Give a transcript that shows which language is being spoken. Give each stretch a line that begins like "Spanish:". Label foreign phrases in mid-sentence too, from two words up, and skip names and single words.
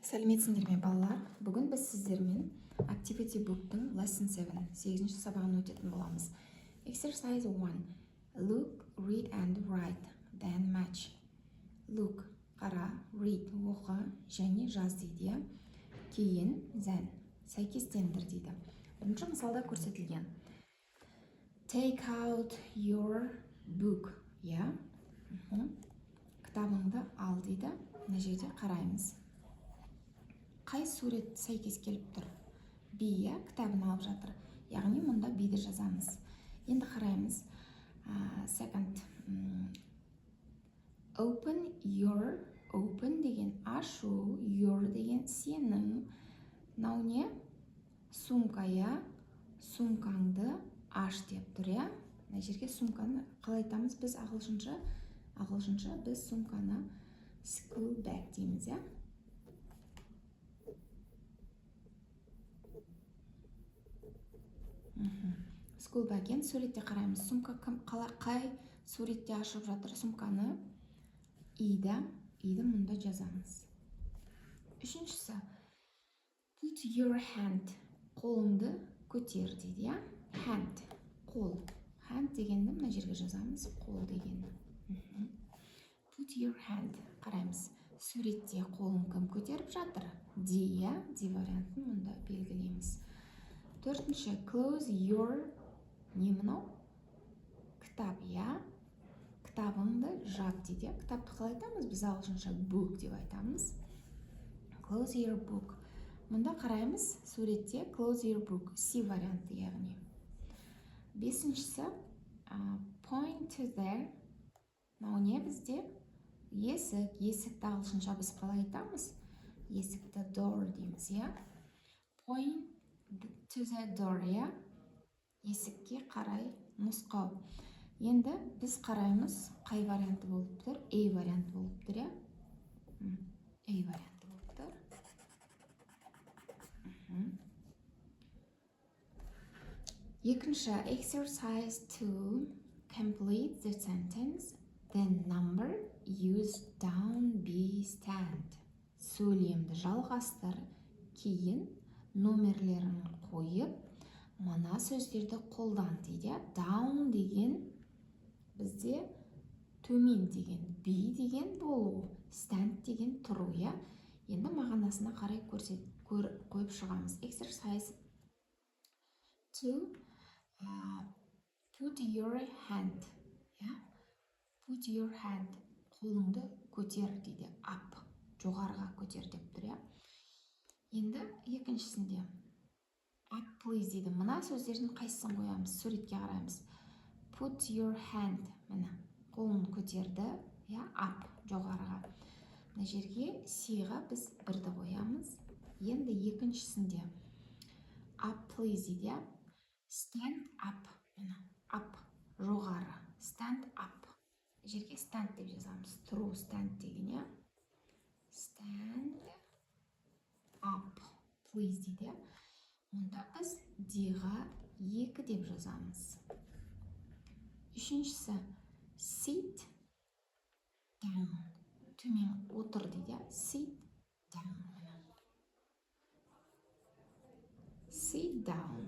Kazakh: Сәлеметсіңдер ме балалар? Бүгін біз сіздермен Activity Book'тың Lesson 7, 8-ші сабағын өтетін боламыз.
English: Exercise 1. Look, read and write, then match. Look,
Kazakh: қара, read, оқы, және жаз дейді. Кейін, then, сәйкестендір дейді. Бірінші мысалда көрсетілген.
English: Take out your book.
Kazakh: Я, кітабыңды ал дейді. Мына жерде қараймыз. Қай сурет сәйкес келіп тұр? B, кітабын алып жатыр. Яғни мұнда B-ді жазамыз. Енді қараймыз.
English: Second. Open your, open
Kazakh: деген ашу,
English: your
Kazakh: деген сенің. Мынау не? Сумка, я? Сумкаңды аш деп тұр, я? Мына жерге сумканы қалай айтамыз біз ағылшынша? Ағылшынша біз сумканы
English: school bag
Kazakh: дейміз, я?
English: School bag.
Kazakh: Енді суретте қараймыз. Сумка қай суретте ашып жатыр сумканы? И-ді мұнда жазамыз. Үшіншісі.
English: Put your hand.
Kazakh: Қолыңды көтер дейді, я? Hand. Қол. Hand дегенді мына жерге жазамыз. Қол дегенді.
English: Put your hand.
Kazakh: Қараймыз. Суретте қолын кім көтеріп жатыр? D, я? D вариантын мұнда белгілейміз. Төртінші.
English: Close your.
Kazakh: Не мынау? Кітап, я? Кітабыңды жап дейді. Кітапты қалай айтамыз? Біз ағылшынша book деп айтамыз.
English: Close your book.
Kazakh: Мұнда қараймыз. Суретте
English: close your book.
Kazakh: C варианты, яғни. Бесіншісі.
English: Point to there.
Kazakh: Мынау не бізде? Есік. Есікті ағылшынша біз қалай айтамыз? Есікті door дейміз, я?
English: Point to the door,
Kazakh: я? Есікке қарай нұсқау. Енді біз қараймыз, қай варианты болып тұр? A варианты болып тұр, я? A варианты болып тұр.
English: Екінші, exercise to complete the sentence. The number use down, be, stand.
Kazakh: Сөйлемді жалғастыр, кейін номерлерін қойып, мына сөздерді қолдан дейді. Down деген бізде төмен деген, be деген болу, stand деген тұру, я? Енді мағынасына қарай қойып шығамыз.
English: Exercise 2. Put your hand. Put your hand.
Kazakh: Қолыңды көтер дейді. Up. Жоғарға көтер деп тұр, я? Енді екіншісінде.
English: Up, please дейді.
Kazakh: Мына сөздердің қайсысын қоямыз? Суретке қараймыз. Put your hand. Мына. Қолын көтерді. Я? Up. Жоғарға. Мына жерге C-ға біз бірді қоямыз. Енді екіншісінде.
English: Up, please дейді. Stand up. Мына. Up. Жоғары. Stand up.
Kazakh: Жерге stand деп жазамыз. Тұру, stand деген, я?
English: Stand up, please дейді.
Kazakh: Онда біз D-ға 2 деп жазамыз. Үшіншісі.
English: Sit down.
Kazakh: Төмен отыр дейді.
English: Sit down. Sit down.